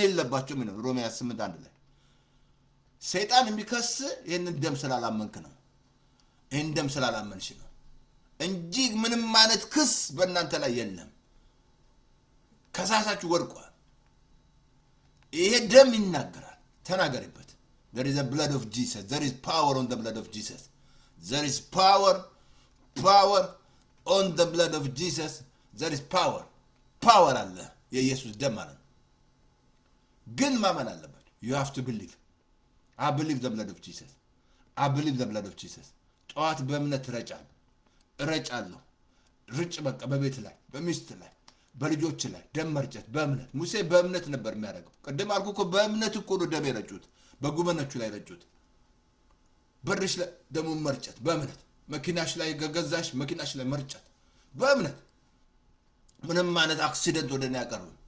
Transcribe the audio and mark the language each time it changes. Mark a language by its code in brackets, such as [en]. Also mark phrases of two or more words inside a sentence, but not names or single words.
[am] የለባቸው ምን ሮሜ 8:1 ላይ ሰይጣን የሚከስ ይሄን ደም ስላላመንክ ነው ይሄን ደም ስላላመንሽ ነው እንጂ ምንም ማለት ክስ በእናንተ ላይ የለም ከሳሳችሁ ወድቋል ይሄ ደም ይናገራል ተናገርበት [en] there is a blood of Jesus there is power on the blood of Jesus there is power on the blood of Jesus there is power [am] አለ የኢየሱስ ደም ማለት ግን ማመን አለበት [en] you have to believe I believe the blood of Jesus [am] ጧት በእምነት ረጫለሁ ርጭ በቃ በቤት ላይ በሚስት ላይ በልጆች ላይ ደም መርጨት በእምነት ሙሴ በእምነት ነበር የሚያደርገው ቀደም አልኩ እኮ በእምነት እኮ ነው ደም የረጩት በጉመኖቹ ላይ ረጩት በርሽ ላይ ደም መርጨት በእምነት መኪናሽ ላይ ገገዛሽ መኪናሽ ላይ መርጨት በእምነት ምንም ማለት አክሲደንት ወደና ያቀርቡ